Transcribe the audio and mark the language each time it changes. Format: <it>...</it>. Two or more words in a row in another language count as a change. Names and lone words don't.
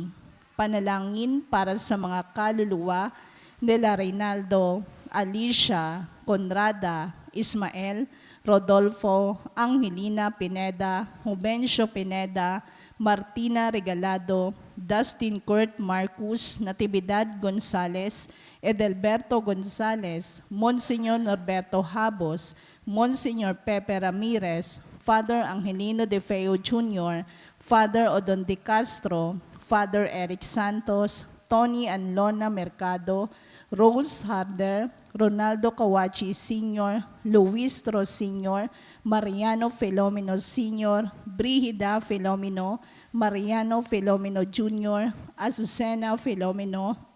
<tl>Panalangin para sa mga kaluluwa nila Reynaldo, Alicia, Conrada, Ismael, Rodolfo, Angelina Pineda, Jubencio Pineda, Martina Regalado, Dustin Kurt Marcus, Natividad Gonzales, Edelberto Gonzales, Monsignor Norberto Habos, Monsignor Pepe Ramirez, Father Angelino De Feo Jr., Father Odon De Castro, Father Eric Santos, Tony and Lona Mercado, Rose Harder, Ronaldo Kawachi Sr., Luis Tro Sr., Mariano Filomeno Sr., Brigida Filomeno, Mariano Filomeno Jr., Azucena Filomeno,</tl>